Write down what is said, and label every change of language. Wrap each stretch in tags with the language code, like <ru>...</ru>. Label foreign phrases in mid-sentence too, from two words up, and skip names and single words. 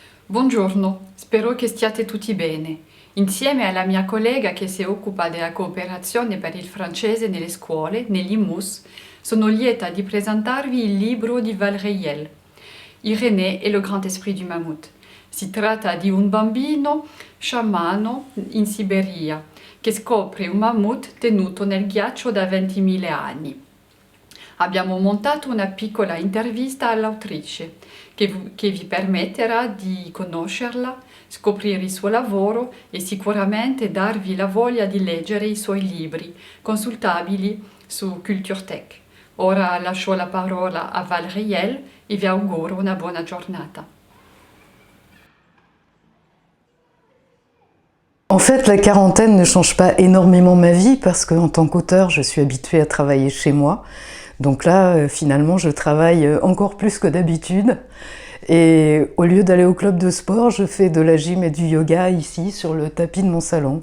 <it>Buongiorno, spero che stiate tutti bene. Insieme alla mia collega che si occupa della cooperazione per il francese nelle scuole, negli IMUS, sono lieta di presentarvi il libro di Val Reilly, Irénée et le grand esprit du mammouth. Si tratta di un bambino sciamano in Siberia che scopre un mammut tenuto nel ghiaccio da 20.000 anni. Abbiamo montato una piccola intervista all'autrice che vi permetterà di conoscerla, scoprire il suo lavoro e sicuramente darvi la voglia di leggere i suoi libri, consultabili su CultureTech. Ora lascio la parola a Val Reilly e vi auguro una buona giornata.</it> <fr>En fait, la quarantaine ne change pas énormément ma vie parce qu'en tant qu'auteur, je suis habituée à travailler chez moi. Donc là, finalement, je travaille encore plus que d'habitude. Et au lieu d'aller au club de sport, je fais de la gym et du yoga ici, sur le tapis de mon salon.</fr>